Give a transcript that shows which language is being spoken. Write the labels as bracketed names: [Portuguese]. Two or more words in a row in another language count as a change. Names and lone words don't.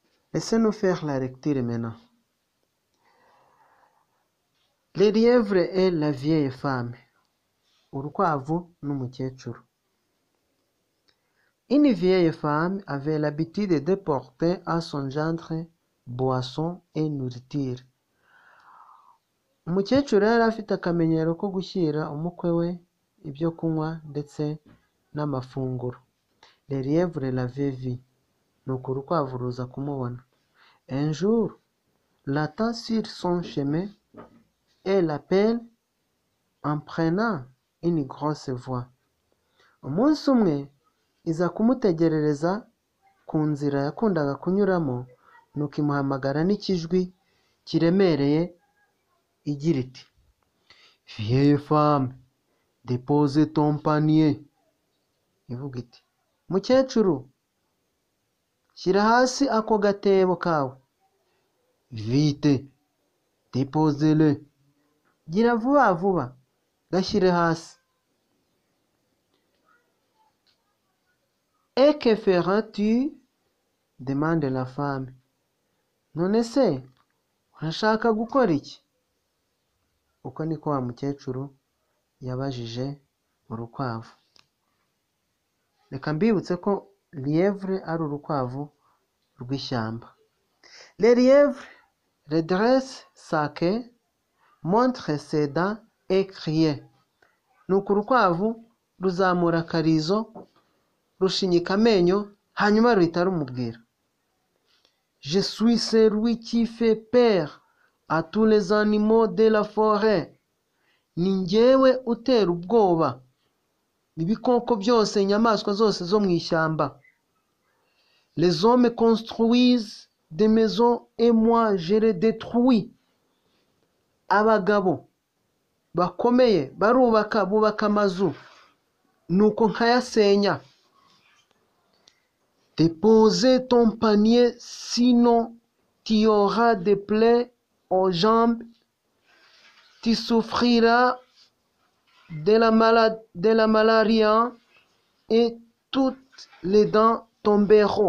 [French] Laissez-nous faire la lecture maintenant. Le lièvre et la vieille femme. [Kinyarwanda] Urukwavu n'umukecuru. [French] Une vieille femme avait l'habitude de porter à son gendre boisson et nourriture. [Kinyarwanda] Umukecuru yari afite akamenyero ko gushyira umukwe we ibyo kunywa ndetse n'amafunguro. [French] Le lièvre l'avait vu. [Kinyarwanda] Nuko urukwavu ruza kumubona. [French] Un jour, l'attend sur son chemin et l'appelle en prenant une grosse voix. [Kinyarwanda] Umunsi umwe iza kumutegerereza ku nzira yakundaga kunyuramo, nuko imuhamagara n'ikijwi kiremereye igira iti: [French] Vieille femme, dépose ton panier. [Kinyarwanda] Ivuga iti: Mukecuru, shyira hasi ako gatebo kawe. [French] Vite, dépose-le. [Kinyarwanda] Gira vuba vuba, gashyire hasi. [French] Et que feras-tu? Demande la femme. [Kinyarwanda] None se urashaka gukora iki? Uko niko wa mukecuru yabajije urukwavu. Reka mbibutse ko lièvre ari urukwavu rw'ishyamba. [French] Le lièvre redresse sa queue, montre ses dents et crie. [Kinyarwanda] Nuko urukwavu ruzamura akarizo, rushinyika amenyo, hanyuma ruhita rumubwira: [French] Je suis celui qui fait peur à tous les animaux de la forêt. [Kinyarwanda] Ni njyewe utera ubwoba ibikoko byose, inyamaswa zose zo mu ishyamba. [French] Les hommes construisent des maisons et moi je les détruis. [Kinyarwanda] Abagabo bakomeye bubaka amazu, nuko nkayasenya. [French] Dépose ton panier, sinon tu auras des plaies aux jambes, tu souffriras de la malaria et toutes les dents tomberont.